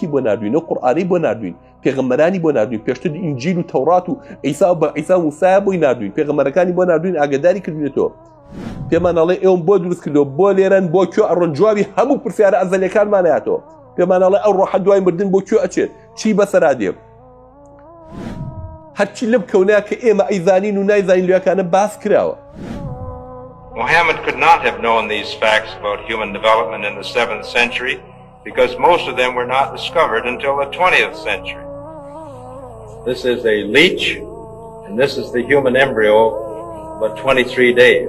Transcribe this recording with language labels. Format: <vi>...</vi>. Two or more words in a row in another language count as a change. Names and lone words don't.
<ckb>بۆ ناردوین و قورئانی بۆ ناردوین پێغەمبەرانی بۆ ناردوین پێشتر ئینجیل و تەورات و عیسا و بە عیسا و موسایە بۆی ناردوین پێغەمبەرەکانی بۆ ناردوین ئاگاداری کردوێتەوە پێمان ئەڵێ ئێوەم بۆ دروست کردووە بۆ لێرەن بۆ کوێ ئەڕۆن جوابی هەموو پرسیارە ئەزەلیەکانمان هاتەوە پێمان ئەڵێ ئەو ڕۆحە دوای مردن بۆ کوێ ئەچێت چی بەسەرا دێ هەرچی لەم کەونەیە کە ئێمە ئەیزانین و نایزانین لێوەکانە باس کراوە</ckb> <en>Muhammad could not have known these facts about human development in the 7th century because most of them were not discovered until the 20th century. This is a leech, and this is the human embryo, about 23 days.</en>